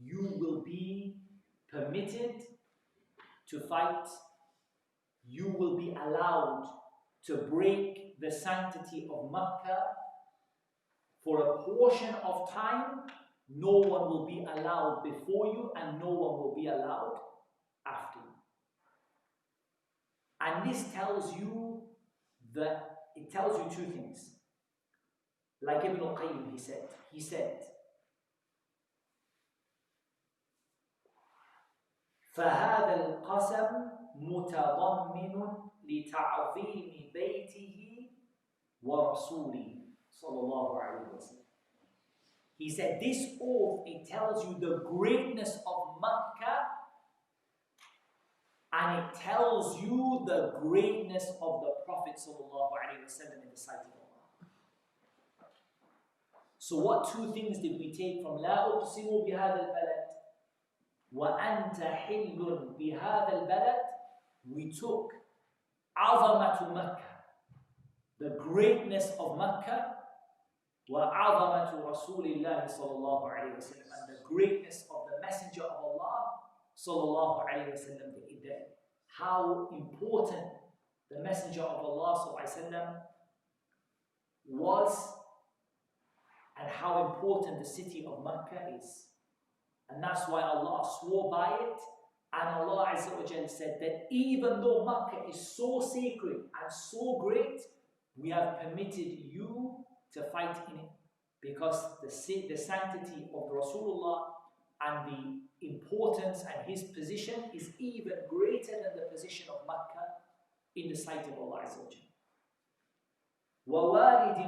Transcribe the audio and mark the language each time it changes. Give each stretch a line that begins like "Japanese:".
English: You will be permitted to fight, you will be allowed to break the sanctity of Makkah for a portion of time. No one will be allowed before you, and no one will be allowed after you. And this tells you that, it tells you two things. Like Ibn al-Qayyim, he said,
Arabic: فَهَذَا الْقَسَمْ مُتَضَمِّنٌ لِتَعْظِيمِ بَيْتِهِ وَرَسُولِهِ صلى الله عليه وسلم.
English: He said, this oath, it tells you the greatness of Makkah, and it tells you the greatness of the Prophet sallallahu alaihi wasallam in the sight of Allah. So what two things did we take from
Arabic: La uqsimu bihadha al-balad? وَأَنْتَ حِلٌّ بِهَذَا الْبَلَدِ,
English: we took
Arabic: عَظَمَةُ Makkah,
English: the greatness of Makkah,
Arabic: وَعَظَمَةُ رَسُولِ اللَّهِ صَلَّى اللَّهُ عَلَيْهِ وَسَلَّمَ,
English: and the greatness of the Messenger of Allah
Arabic: صلى الله عليه وسلم.
English: How important the Messenger of Allah صلى الله عليه وسلم was, and how important the city of Makkah is. And that's why Allah swore by it, and Allah Azza wa Jalla said that even though Makkah is so sacred and so great, we have permitted you to fight in it, because the sanctity of Rasulullah and the importance and his position is even greater than the position of Makkah in the sight of Allah Azza wa Jalla.